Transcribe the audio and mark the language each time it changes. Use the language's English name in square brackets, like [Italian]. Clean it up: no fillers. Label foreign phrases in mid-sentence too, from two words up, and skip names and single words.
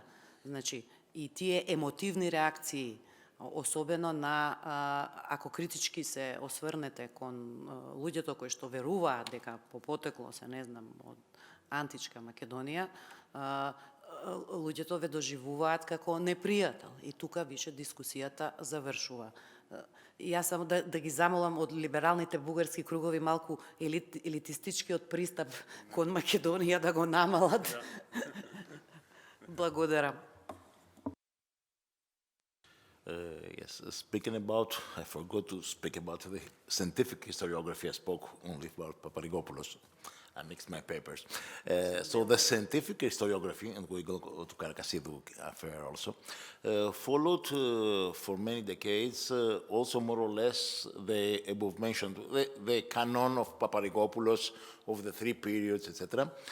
[Macedonian] Значи, и тие емотивни реакции, особено на, ако критички се осврнете кон луѓето кои што веруваат дека по потекло се, не знам, од античка Македонија, луѓето ве доживуваат како непријател. И тука више дискусијата завршува. Јас само да ги замолам од либералните бугарски кругови малку елитистичкиот пристап кон Македонија да го намалат. Благодарам. [English] Yes, speaking about, I forgot to speak about the scientific historiography. I spoke only about Paparigopoulos. I mixed my papers. So the scientific historiography, and we go to Karakassidou affair also, followed for many decades also more or less the above mentioned, the canon of Paparigopoulos of the three periods, etc.